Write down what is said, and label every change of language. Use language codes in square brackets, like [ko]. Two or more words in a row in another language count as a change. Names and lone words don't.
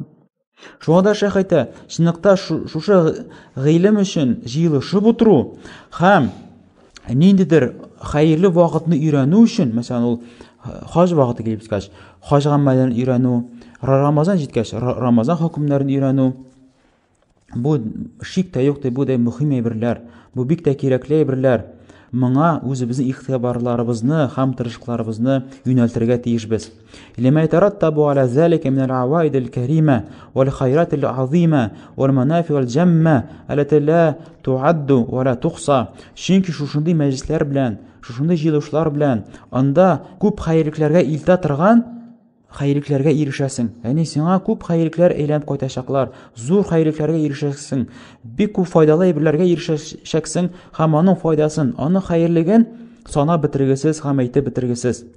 [tt] Шуңа да шәйх әйтә, чынлыкта шушы гыйлем өчен җыелышып утыру һәм ниндидер хәерле вакытны өйрәнү өчен, мәсәлән, ул хаҗ вакыты килеп җиткәч, хаҗ гамәлләрен өйрәнү, Рамазан җиткәч, Рамазан хөкемнәрен өйрәнү, бу шик тә юк, бу да мөһим әйберләр, бу бик тә кирәкле әйберләр. Моңа үзебезнең игътибарларыбызны һәм тырышлыкларыбызны юнәлтергә тиешбез. [ar] لما يترتب على ذلك من العوائد الكريمة والخيرات العظيمة والمنافع والجمة التي لا تعد ولا تحصى. [tt] Чөнки шушындый мәҗлесләр белән, шушындый җыелышлар белән анда күп хәйрлекләргә илтә торган хәйрлекләргә ирешәсең. Сиңа күп хәйрлекләр әйләнеп кайтачаклар, зур хәйрлекләргә ирешәсең, бик күп файдалы әйберләргә ирешәсең һәм аның файдасын, аның хәерлеген санап бетергесез һәм әйтеп бетергесез.